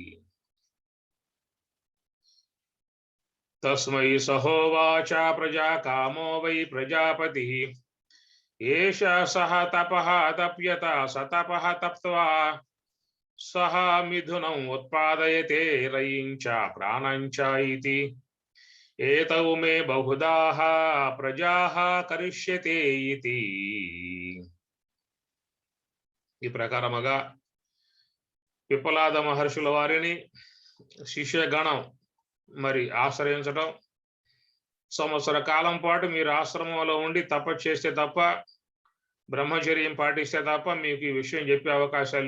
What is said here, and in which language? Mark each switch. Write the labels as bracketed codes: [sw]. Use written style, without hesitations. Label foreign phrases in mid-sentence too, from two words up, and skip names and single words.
[sa] तस्मै सहोवाच प्रजा कामो वै प्रजापतिः एष सः तपः तप्यता स तपः तप्त्वा सः मिथुनम् उत्पादयते रयिं च प्राणं च इति एतौ मे बहुधाः प्रजाः करिष्यते इति [te] ఈ ప్రకారముగా పిప్పలాద మహర్షుల వారిని శిష్యగణం మరి ఆశ్రయించడం సంవత్సర కాలం పాటు మీరు ఆశ్రమంలో ఉండి తపస్సు చేస్తే తప్ప బ్రహ్మచర్యం పాటిస్తే తప్ప మీకు ఈ విషయం చెప్పే అవకాశాలు